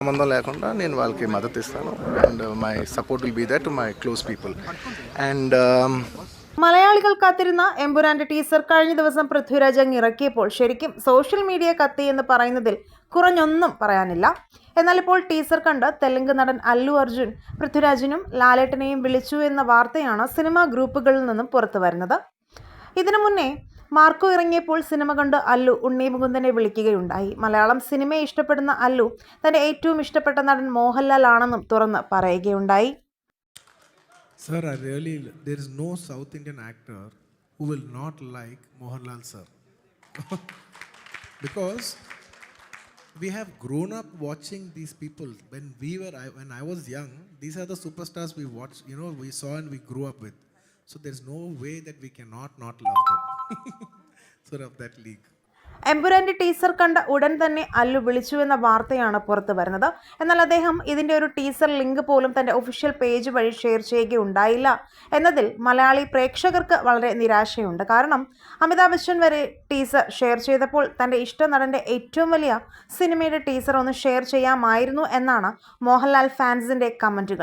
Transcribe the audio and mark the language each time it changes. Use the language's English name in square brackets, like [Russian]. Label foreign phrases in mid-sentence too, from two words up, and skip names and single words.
[Telugu] సంబంధం లేకుండా నేను వాళ్ళకి మద్దతు ఇస్తాను [English] and my support will be that to my close people and [Malayalam] മലയാളികൾ കാത്തിരുന്ന എമ്പുരാന്റെ ടീസർ കഴിഞ്ഞ ദിവസം പൃഥ്വിരാജ് അങ്ങ് ഇറക്കിയപ്പോൾ ശരിക്കും [English] social media [Malayalam] കത്തി എന്ന് പറയുന്നതിൽ കുറഞ്ഞൊന്നും പറയാനില്ല. എന്നാൽ ഇപ്പോൾ ടീസർ കണ്ട് തെലുങ്ക് നടൻ അല്ലു അർജുൻ പൃഥ്വിരാജിനും ലാലേട്ടനെയും വിളിച്ചു എന്ന വാർത്തയാണ് സിനിമാ ഗ്രൂപ്പുകളിൽ നിന്നും പുറത്തു വരുന്നത്. ഇതിനു മുന്നേ മാർക്കോ ഇറങ്ങിയപ്പോൾ സിനിമ കണ്ട് അല്ലു ഉണ്ണി മുകുന്ദനെ വിളിക്കുകയുണ്ടായി. മലയാളം സിനിമയെ ഇഷ്ടപ്പെടുന്ന അല്ലു തന്റെ ഏറ്റവും ഇഷ്ടപ്പെട്ട നടൻ മോഹൻലാൽ ആണെന്നും തുറന്ന് പറയുകയുണ്ടായി. [English] Sir, there is no South Indian actor who will not like Mohanlal sir. Because we have grown up watching these people. When I was young, these are the superstars we watched, we saw and we grew up with. So there's no way that we cannot not love them. Sir, of that league. [Malayalam] എമ്പുരാന്റെ ടീസർ കണ്ട ഉടൻ തന്നെ അല്ലു വിളിച്ചു എന്ന വാർത്തയാണ് പുറത്തു വരുന്നത്. എന്നാൽ അദ്ദേഹം ഇതിന്റെ ഒരു [English] teaser link [Malayalam] പോലും തന്റെ [English] official page [Malayalam] വഴി ഷെയർ ചെയ്യുകയുണ്ടായില്ല എന്നതിൽ മലയാളി പ്രേക്ഷകർക്ക് വളരെ നിരാശയുണ്ട്. കാരണം അമിതാഭ് ബച്ചൻ വരെ ടീസർ ഷെയർ ചെയ്തപ്പോൾ തന്റെ ഇഷ്ട നടന്റെ ഏറ്റവും വലിയ സിനിമയുടെ ടീസർ ഒന്ന് ഷെയർ ചെയ്യാമായിരുന്നു എന്നാണ് മോഹൻലാൽ ഫാൻസിന്റെ കമന്റുകൾ.